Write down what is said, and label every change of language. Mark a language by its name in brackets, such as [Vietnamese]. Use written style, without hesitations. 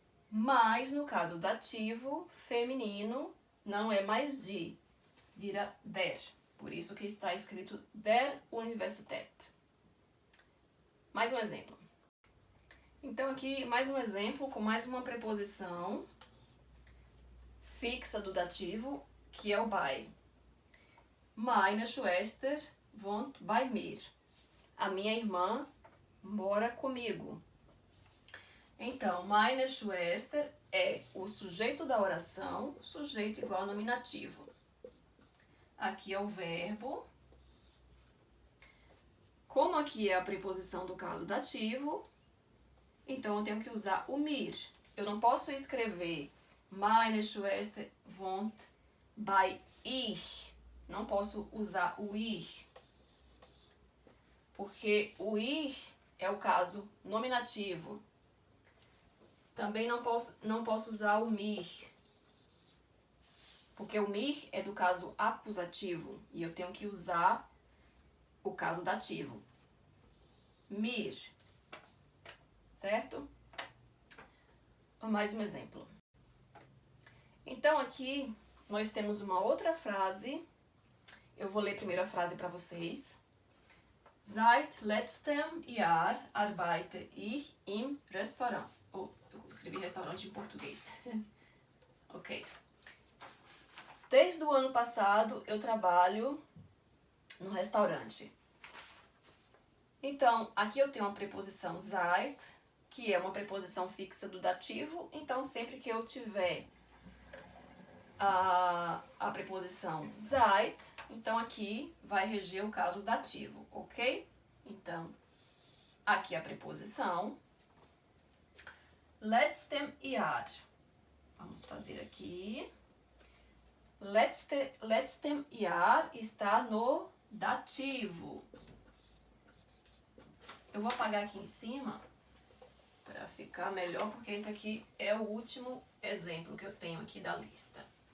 [Portuguese] Mas no caso dativo, feminino, não é mais die, vira der. Por isso que está escrito [German] der Universität. [Portuguese] Mais um exemplo. Então aqui, mais um exemplo com mais uma preposição fixa do dativo, que é o bei. [German] Meine Schwester wohnt bei mir. [Portuguese] A minha irmã mora comigo. Então, [German] meine Schwester [Portuguese] é o sujeito da oração, sujeito igual a nominativo. Aqui é o verbo. Como aqui é a preposição do caso dativo, então eu tenho que usar o mir. Eu não posso escrever [German] meine Schwester wohnt bei ich. [Portuguese] Não posso usar o ir, porque o ir é o caso nominativo. Também não posso usar o mir, porque o mir é do caso acusativo e eu tenho que usar o caso dativo. Mir, certo? Mais um exemplo. Então aqui nós temos uma outra frase. Eu vou ler primeiro a frase para vocês. [German] Seit letztem Jahr arbeite ich im Restaurant. [Portuguese] Eu escrevi restaurante em português. Ok. Desde o ano passado eu trabalho no restaurante. Então, aqui eu tenho a preposição seit, que é uma preposição fixa do dativo. Então, sempre que eu tiver a preposição seit, então aqui vai reger o caso dativo, ok? Então, aqui a preposição. [German] Letztem Jahr. [Portuguese] Vamos fazer aqui. [German] Letztem Jahr [Portuguese] está no dativo. Eu vou apagar aqui em cima para ficar melhor, porque esse aqui é o último exemplo que eu tenho aqui da lista.